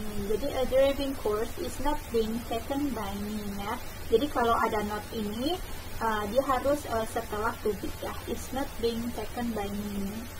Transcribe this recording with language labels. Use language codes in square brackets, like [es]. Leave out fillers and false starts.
[en] Jadi a driving course is not being taken by me ya. [id] Jadi kalau ada not ini dia harus setelah to be ya. [en] It's not being taken by me.